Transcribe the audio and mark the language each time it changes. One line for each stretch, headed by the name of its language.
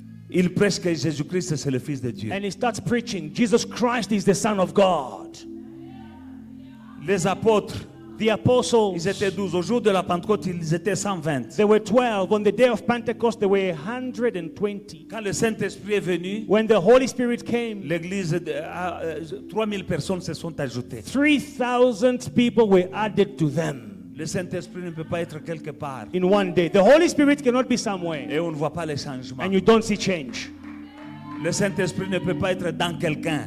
French: Il prêche que Jésus-Christ c'est le Fils de Dieu.
English: and he starts preaching. Jesus Christ is the Son of God.
French: Les apôtres,
English: The apostles,
French: ils étaient 12. Au jour de la Pentecôte, ils étaient 120.
English: there were 12. On the day of Pentecost, there were 120.
French: Quand le Saint-Esprit est venu,
English: When the Holy Spirit came,
French: l'église, 3000 personnes se sont ajoutées.
English: 3,000 people were added to them
French: Le Saint-Esprit ne peut pas être quelque part.
English: in one day. The Holy Spirit cannot be somewhere
French: Et on ne voit pas les changements.
English: and you don't see change.
French: Le Saint-Esprit ne peut pas être dans quelqu'un.